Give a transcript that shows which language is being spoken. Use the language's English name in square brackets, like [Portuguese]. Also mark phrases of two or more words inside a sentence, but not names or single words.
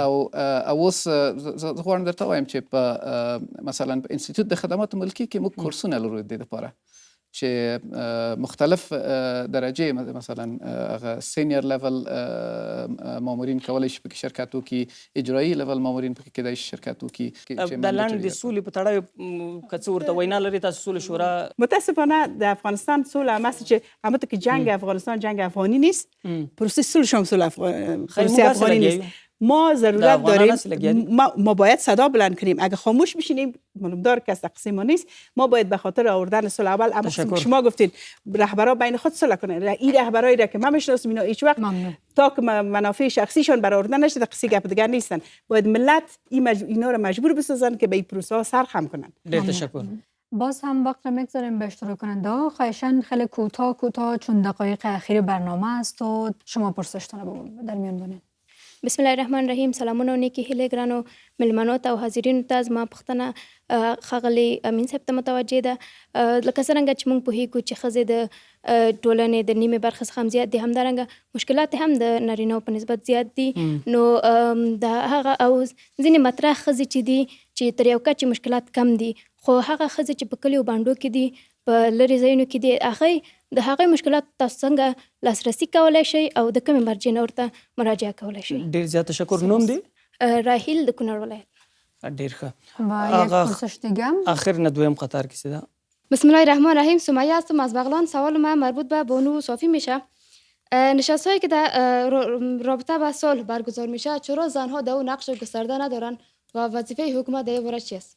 [Pashto] او اوس زه غواړم درته وایم چې په مثلا په انسټیټیوټ د خدماتو ملکي کې موږ کورسونه لرو د دې دپاره چې مختلف درجې مثلا هغه سینیر لیول مامورین کولی شي پکې شرکت وکړي اجرایي لیول مامورین پکې کیدای شي شرکت وکړي د لنډ د سولې په تړاو که څه ورته وینا لري تاسو سولې شورا [Persian] متاسفانه د افغانستان سوله همست چې همته که جنگ افغانستان جنگ افغانی نیست پروسه صلح هم پروسه افغانی نیست ما ضرورت داریم ما باید صدا بلند کنیم اگه خاموش بشینیم معلومدار که از تقسیم ما نیست ما باید به خاطر آوردن صلح اول اما شما گفتین رهبرا بین خود صلح کنن این رهبرایی را که من میشناسم اینا هیچ وقت تا که منافع شخصیشان برآورده نشده قصه گپ دیگر نیستن باید ملت اینا را مجبور بسازن که به این پروسه ها سرخم کنن. تشکر. باز هم وقت را میگذاریم به اشتراک کننده ها خواهشاً خیلی کوتاه چون دقایق اخیر برنامه است و شما پرسشتان رو در میان بانید. [Arabic] بسم الله الرحمن الرحیم [Pashto] سلامونه او نیکې هیلې ګرانو مېلمنو ته او حاضرینو ته زما پوښتنه ښاغلي امین صاحب ته متوجه ده لکه څرنګه چې موږ پوهیږو چې ښځې د ټولنې د نیمې برخې څخه هم زیات دي همدارنګه مشکلات هم د نارینهو په نسبت زیات دي نو د هغه او ځینې مطرح ښځې چې دي چې تر یو کچې مشکلات کم دي خو هغه ښځې چې په کلیو بانډو کې دي په لرې ځایونو کې دي هغوی د هغې مشکلات تاسو څنګه لاسرسي کولی شئ او د کومې مرجع نه ورته مراجعه کولی شئ. ډېر زیات تشکر. نوم دی راهیل د کونړ ولایت. ډېر ښه. [Persian] و یک پرسش دیگه آخر نه دویم قطار کسی ده. [Arabic] بسم الله الرحمن الرحیم [Persian] سمیه هستم از بغلان. سوال من مربوط به بانو صافی میشه نشست‌هایی که در رابطه با صلح برگزار میشه چرا زنها در اون نقش گسترده ندارن و وظیفه حکومت در این باره چی است؟